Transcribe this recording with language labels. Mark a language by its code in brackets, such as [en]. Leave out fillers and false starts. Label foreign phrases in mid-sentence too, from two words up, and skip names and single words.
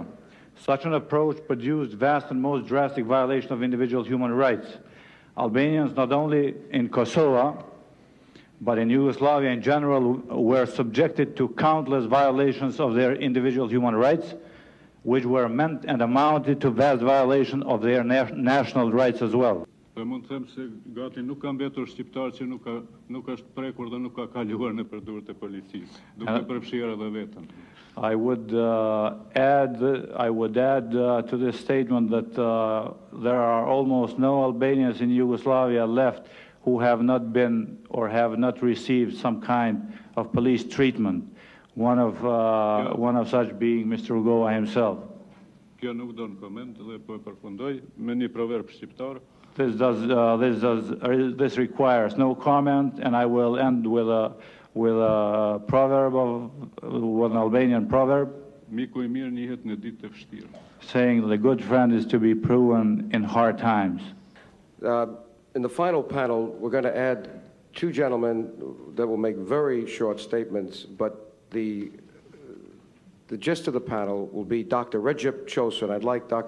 [en] Such an approach produced vast and most drastic violation of individual human rights. Albanians, not only in Kosovo, but in Yugoslavia in general, were subjected to countless violations of their individual human rights, which were meant and amounted to vast violation of their national rights as well. [sq] Mund të them se gati nuk ka mbetur shqiptar që nuk është prekur dhe nuk ka kaluar nëpër durët e policisë, duke përfshirë edhe veten. [en] I would add to this statement that there are almost no Albanians in Yugoslavia left who have not been or have not received some kind of police treatment. One of such being Mr. Rugova himself. [sq] Kjo nuk do në koment dhe po e përfundoj me një proverb shqiptar. [en] This requires no comment, and I will end with a proverb with an Albanian proverb. [sq] Miku I mirë njihet në ditë të vështira. [en] Saying the good friend is to be proven in hard times. In the final panel, we're going to add two gentlemen that will make very short statements, but the gist of the panel will be Dr. Recep Ćosić. I'd like Dr.